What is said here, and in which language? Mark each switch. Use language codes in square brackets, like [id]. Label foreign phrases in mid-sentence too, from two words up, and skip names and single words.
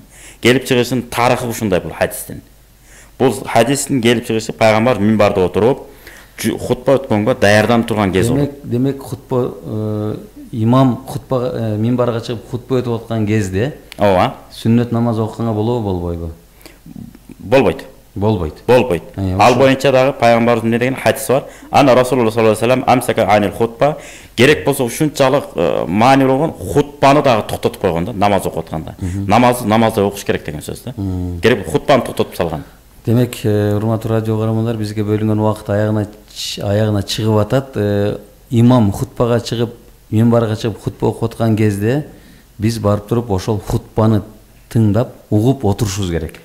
[ky] Келип чыгышын тарыхы ушундай бул хадистин. Бул хадистин келип чыгышы пайгамбар минбарда отуруп хутба өткөнгө даярданып турган кез болот. Демек хутба имам хутба минбарга чыгып хутба өтүп аткан кезде, ооба, сүннөт намаз окуганга болобу, болбойбу? Болбойт. Болбойт. Болбойт. Ал боюнча дагы пайгамбарыбыз эмне деген хадис бар. [ar] Ана رسول الله صلى الله عليه وسلم أمسك عن الخطبة, [ky] керек болсо ушунчалык маани болгон хутбаны дагы токтотуп койгон да, намаз окуп атканда. Намазды окуш керек деген сөз да. Керек хутбаны токтотуп салган. Демек, урматтуу радио каармандар, бизге бөлүнгөн убакыт аягына чыгып атат. Имам хутбага чыгып, минбарга чыгып хутба окуп аткан кезде биз барып туруп ошол хутбаны тыңдап, угуп отурушубуз керек.